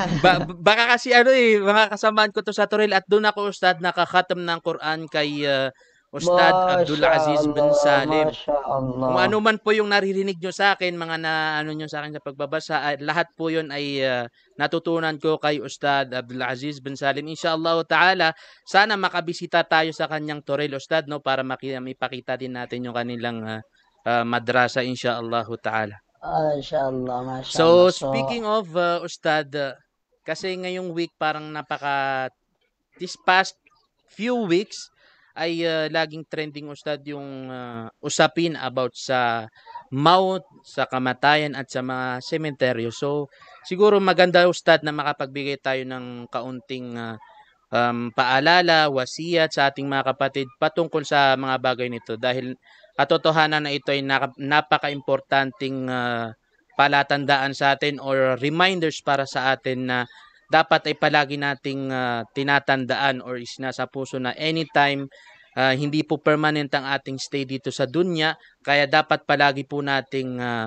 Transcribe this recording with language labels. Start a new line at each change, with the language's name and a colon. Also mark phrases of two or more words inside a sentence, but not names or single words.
Filipino: Baka kasi mga kasamaan ko to sa Toril at doon ako Ustad nakakhatam ng Quran kay Ustad Abdul Aziz bin Salim. Kung ano man po yung naririnig nyo sa akin, mga nyo sa akin sa pagbabasa, lahat po yun ay natutunan ko kay Ustad Abdul Aziz bin Salim.
Arabic: إن شاء الله تعالى,
Filipino: sana makabisita tayo sa kanyang Toril, Ustad, no, para mipakita din natin yung kanilang madrasa,
Arabic: إن شاء الله تعالى. إن شاء الله، ما شاء الله.
English: So, speaking of Ustad,
Filipino: kasi ngayong week parang
English: this past few weeks
Filipino: ay laging trending Ustad yung usapin about sa maut, sa kamatayan at sa mga sementeryo. So, siguro maganda Ustad na makapagbigay tayo ng kaunting paalala, wasiyat sa ating mga kapatid patungkol sa mga bagay nito dahil katotohanan na ito ay napaka-importanting palatandaan sa atin or reminders para sa atin na dapat ay palagi nating tinatandaan or nasa puso na anytime hindi po permanent ang ating stay dito sa dunya, kaya dapat palagi po nating